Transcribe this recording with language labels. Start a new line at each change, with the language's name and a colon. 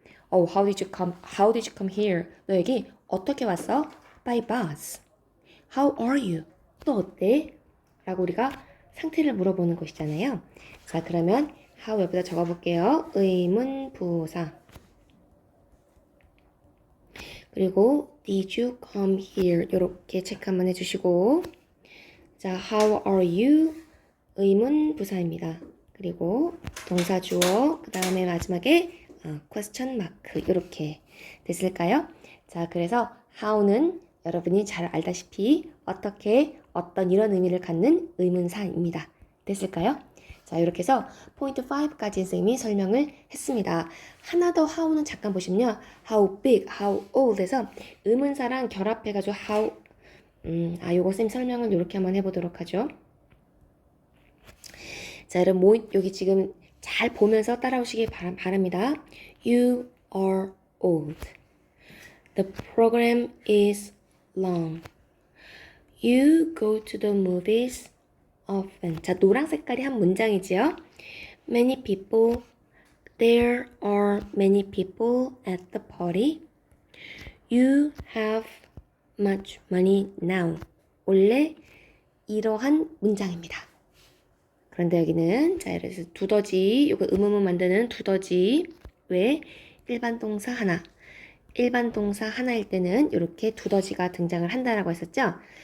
English: How did you come here?
Korean: 너 여기 어떻게 왔어?
English: By bus. How are you?
Korean: 또 어때? 라고 우리가 상태를 물어보는 것이잖아요. 자, 그러면 how 옆에다 적어볼게요. 의문 부사. 그리고
English: did you come here?
Korean: 이렇게 체크 한번 해주시고 자,
English: how are you?
Korean: 의문 부사입니다. 그리고 동사 주어 그 다음에 마지막에 question mark 이렇게 됐을까요? 자, 그래서 how는 여러분이 잘 알다시피 어떻게 어떤 이런 의미를 갖는 의문사입니다. 됐을까요? 자, 이렇게 해서 포인트 5까지 선생님이 설명을 했습니다. 하나 더 how는 잠깐 보시면요. how big, how old 해서 의문사랑 결합해가지고 how 요거 선생님 설명을 이렇게 한번 해보도록 하죠. 자, 여러분 여기 지금 잘 보면서 따라오시기 바랍니다.
English: You are old. The program is long. You go to the movies often.
Korean: 자, 노란 색깔이 한 문장이지요.
English: Many people. There are many people at the party. You have much money now.
Korean: 원래 이러한 문장입니다. 그런데 여기는 자, 그래서 두더지, 이거 의문문 만드는 두더지 왜 일반 동사 하나, 일반 동사 하나일 때는 이렇게 두더지가 등장을 한다라고 했었죠.